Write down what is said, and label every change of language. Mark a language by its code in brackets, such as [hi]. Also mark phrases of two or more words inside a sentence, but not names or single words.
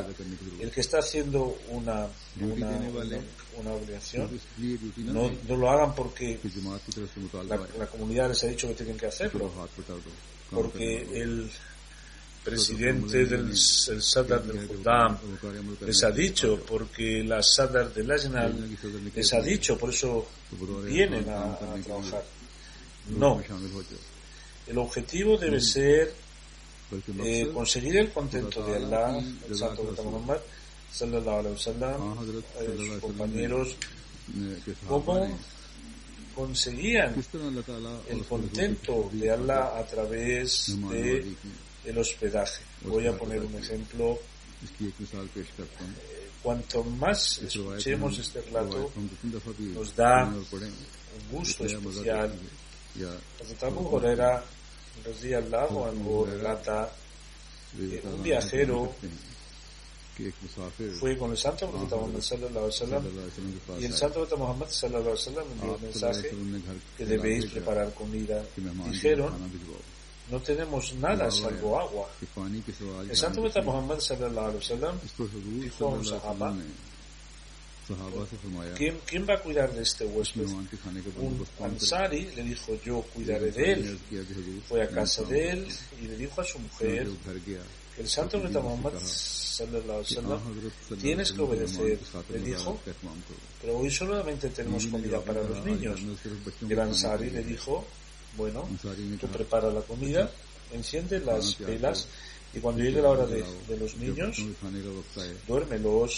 [es] El que está haciendo una obligación, no lo hagan porque la comunidad les ha dicho que tienen que hacerlo, porque el presidente del Sadar del Khuddam les ha dicho, porque la Sadar del Lajna les ha dicho, por eso vienen a trabajar. No. El objetivo debe ser conseguir el contento de Allah. El Santo Profeta Muhammad [ar] صلى الله عليه وسلم, [es] sus compañeros, cómo conseguían el contento de Allah a través de el hospedaje. Voy a poner un ejemplo. Cuanto más escuchemos este relato, nos da un gusto especial. Hazrat Abu Huraira [ar] رضي الله عنه [es] relata que un viajero fue con el santo profeta Muhammad [ar] صلى الله عليه وسلم [es] y el santo profeta Muhammad [ar] صلى الله عليه وسلم [es] envió un mensaje que debéis preparar comida. Dijeron, no tenemos nada salvo agua. El santo profeta Muhammad [ar] صلى الله عليه وسلم [es] dijo a un sahaba, ¿quién va a cuidar de este huésped? Un ansari le dijo, yo cuidaré de él. Fue a casa de él y le dijo a su mujer, el santo profeta Muhammad [ar] صلى الله عليه وسلم, [es] tienes que obedecer. Le dijo, pero hoy solamente tenemos comida para los niños. El ansari le dijo, bueno, tú prepara la comida, enciende las velas y cuando llegue la hora de los niños, duérmelos.